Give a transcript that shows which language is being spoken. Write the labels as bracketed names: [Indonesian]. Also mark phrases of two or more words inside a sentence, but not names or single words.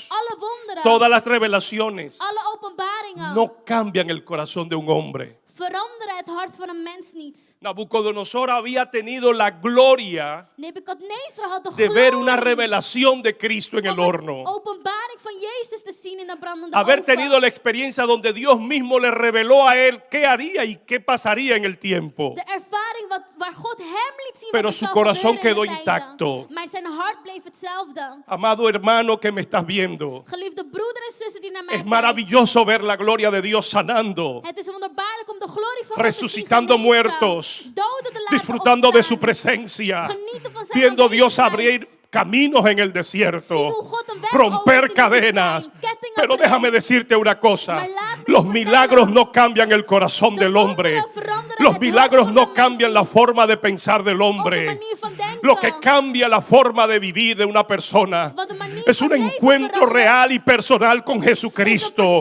[Dutch] alle wonderen, [Spanish] todas las revelaciones [Dutch] alle openbaringen [Spanish] no cambian el corazón de un hombre. [Dutch] veranderen het hart van een mens niet. [Spanish] Nabucodonosor había tenido la gloria [Dutch] Nebukadnezar had de [Spanish] de ver una [Dutch] glorie [Spanish] revelación de Cristo en el [Dutch] van de [Spanish] horno. [Dutch] openbaring van Jezus te zien in de brandende [Spanish] Haber [Dutch] oven. [Spanish] tenido la experiencia donde Dios mismo le reveló a él qué haría y qué pasaría en el tiempo. [Dutch] De ervaring waar God hem liet zien [Spanish] Pero [Dutch] wat er [Spanish] su [Dutch] zou [Spanish] corazón [Dutch] gebeuren in [Spanish] quedó [Dutch] de tijden. [Spanish] intacto. [Dutch] Maar zijn hart bleef hetzelfde. [Spanish] Amado hermano que me estás viendo, [Dutch] Geliefde broeder en zussen die naar mij [Spanish] es [Dutch] kijken. [Spanish] maravilloso ver la gloria de Dios sanando, [Dutch] Het is wonderbaarlijk om de glorie van God te zien [Spanish] resucitando [Dutch] genezen, [Spanish] muertos, [Dutch] doden te laten [Spanish] disfrutando de su [Dutch] opstaan, [Spanish] presencia, [Dutch] genieten van zijn [Spanish] viendo Dios [Dutch] aanwezigheid, [Spanish] abrir caminos en el [Dutch] zien [Spanish] desierto, [Dutch] hoe God een weg [Spanish] romper [Dutch] opent in de [Spanish] cadenas. [Dutch] woestijn, kettingen [Spanish] Pero [Dutch] breekt. [Spanish] déjame decirte una cosa, [Dutch] Maar laat me [Spanish] Los milagros no cambian el corazón del hombre. Los milagros no cambian la forma de pensar del hombre. Lo que cambia la forma de vivir de una persona es un encuentro real y personal con Jesucristo.